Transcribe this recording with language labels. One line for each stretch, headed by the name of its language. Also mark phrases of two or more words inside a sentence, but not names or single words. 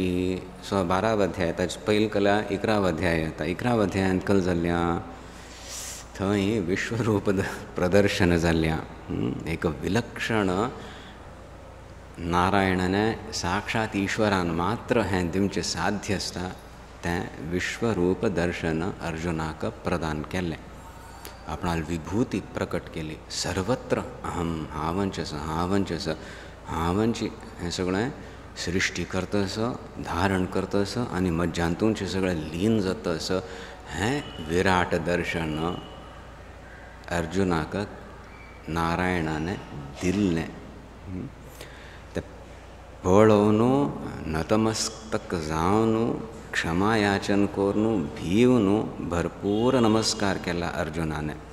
Konkani: सो 12व अध्याय ताचे पयलीं कला 11व अध्याय येता 11व अध्यायांत कल जाल्ल्या थंय विश्वरूप प्रदर्शन जाल्ल्या एक विलक्षण नारायणाने साक्षात ईश्वरान मात्र हें दिवचें साध्य आसता तें विश्वरूप दर्शन अर्जुनाक प्रदान केल्लें। आपणाल विभूती प्रकट केली
Sanskrit: सर्वत्र अहम
Konkani: हावंच हावंची हें सगळें सृश्टी करतस धारण करतस आनी मज्जांतूंचें सगळें लीन जातस हें विराट दर्शन अर्जुनाक नारायणाने दिल्लें। तें पळोवन नतमस्तक जावन क्षमा याचन करून भिवन भरपूर नमस्कार केला अर्जुनाने।